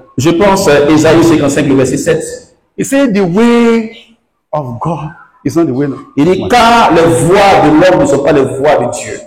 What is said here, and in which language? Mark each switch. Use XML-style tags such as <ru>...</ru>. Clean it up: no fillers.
<fr>je pense Ésaïe 55, le verset 7.</fr> <en>It says the way of God is not the way.</en> <fr>Il dit, car les voies de l'homme ne sont pas les voies de Dieu.</fr>